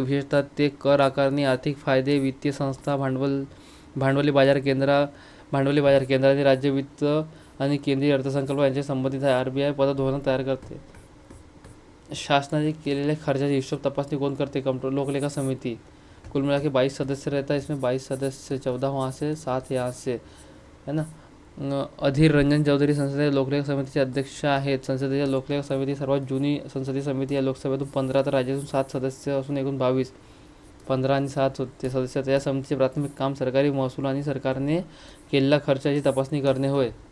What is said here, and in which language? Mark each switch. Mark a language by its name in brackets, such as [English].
[Marathi] विशेषतः ते कर आकारणी, आर्थिक फायदे, वित्तीय संस्था, भांडवली बाजार केंद्राने राज्य वित्त आणि केंद्रीय अर्थसंकल्प यांचे संबंधित आहे. RBI पतधोरण तयार करते. शासनाने केलेल्या खर्चाचे हिशोब तपासणी कोण करते? लोकलेखा समिती. [Hindi] कुल मिला के 22 सदस्य रहता है इसमें, 22 सदस्य, 14 वहाँ से, 7 यहाँ से, है ना. [Marathi] अधीर रंजन चौधरी संसदीय लोकलेखा समितीचे अध्यक्ष आहेत. संसदीय लोकलेखा समिती सर्वात जुनी संसदीय समिती आहे. लोकसभेतून 15 तर राज्यातून 7 सदस्य असून एकूण 22, 15 आणि 7 होते सदस्य. या समितीचे प्राथमिक काम सरकारी महसूल आणि सरकारने केलेल्या खर्चाची तपासणी करणे होय.